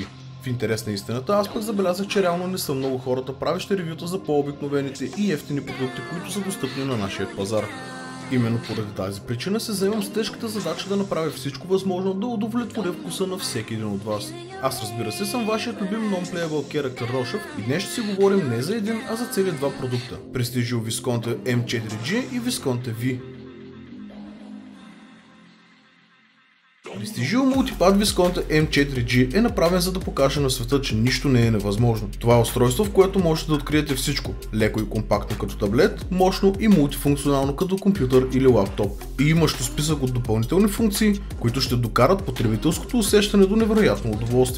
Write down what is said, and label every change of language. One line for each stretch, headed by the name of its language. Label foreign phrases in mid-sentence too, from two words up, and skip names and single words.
Bulgarian: В интерес на истината, аз пък забелязах, че реално не са много хората, правещи ревюта за по-обикновените и ефтини продукти, които са достъпни на нашия пазар. Именно поради тази причина се заемам с тежката задача да направя всичко възможно да удовлетворя вкуса на всеки един от вас. Аз, разбира се, съм вашият любим
English: non-playable character
Bulgarian: Рошев и днес ще си говорим не за един, а за цели два продукта – Prestigio Visconti M4G и Visconti V. Prestigio Multipad Visconti M4G е направен за да покаже на света, че нищо не е невъзможно. Това е устройство, в което можете да откриете всичко. Леко и компактно като таблет, мощно и мултифункционално като компютър или лаптоп. И имащо списък от допълнителни функции, които ще докарат потребителското усещане до невероятно удоволствие.